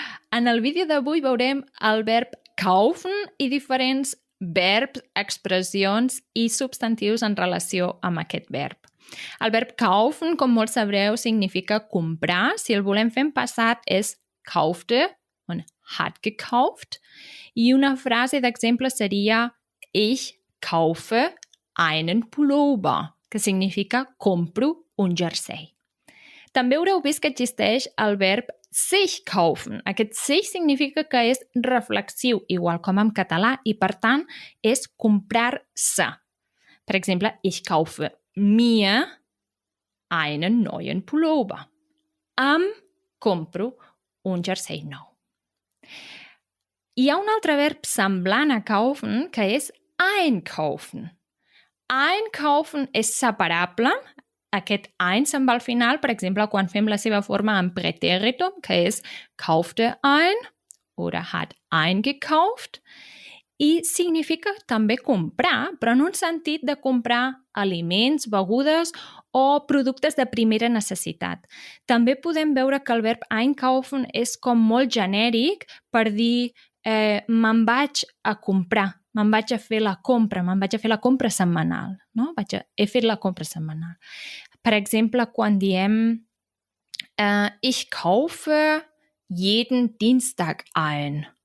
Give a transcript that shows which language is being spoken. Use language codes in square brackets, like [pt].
[ca] En el vídeo d'avui veurem el verb kaufen i diferents verbs, expressions i substantius en relació amb aquest verb. El verb kaufen, com molts sabreu, significa comprar. Si el volem fer en passat és [de] kaufte und hat gekauft. [ca] I una frase d'exemple seria [de] ich kaufe einen Pullover, [ca] que significa compro un jersei. També haureu vist que existeix el verb sich kaufen. Aquest sich significa que és reflexiu, igual com en català, i per tant és comprar-se. Per exemple, [de] ich kaufe mir einen neuen Pullover. [ca] Compro un jersei nou. Hi ha un altre verb semblant a kaufen que és einkaufen. Einkaufen és separable. Aquest ein se'n va al final, per exemple, quan fem la seva forma en Präteritum, que és [de] kaufte ein oder hat eingekauft, [ca] i significa també comprar, però en un sentit de comprar aliments, begudes o productes de primera necessitat. També podem veure que el verb einkaufen és com molt genèric per dir me'n vaig a comprar, me'n vaig a fer la compra, me'n vaig a fer la compra setmanal. No? He fet la compra setmanal. Per exemple, quan diem [de] ich kaufe jeden Dienstag ein.